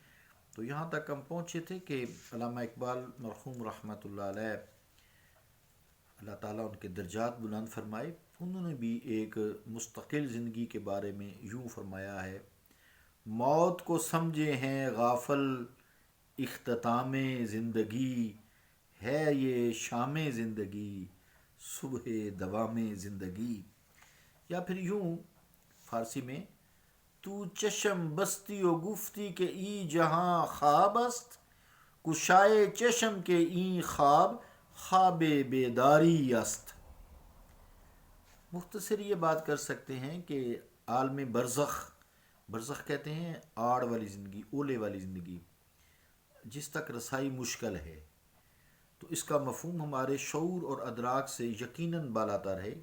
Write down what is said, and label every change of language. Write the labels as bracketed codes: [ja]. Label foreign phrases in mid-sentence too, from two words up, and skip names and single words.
[ur] تو یہاں تک ہم پہنچے تھے کہ علامہ اقبال مرحوم [ar] رحمۃ اللہ علیہ، [ur] اللہ تعالیٰ ان کے درجات بلند فرمائے، انہوں نے بھی ایک مستقل زندگی کے بارے میں یوں فرمایا ہے: موت کو سمجھے ہیں غافل اختتام زندگی، ہے یہ شام زندگی صبح دوام زندگی۔ یا پھر یوں فارسی میں: [fa] تو چشم بستی و گفتی کہ ای جہاں خواب است، کشائے چشم کے این خواب خواب بیداری است۔ [ur] مختصر یہ بات کر سکتے ہیں کہ عالم برزخ کہتے ہیں آڑ والی زندگی، اولے والی زندگی، جس تک رسائی مشکل ہے، تو اس کا مفہوم ہمارے شعور اور ادراک سے یقیناً بالاتر ہے۔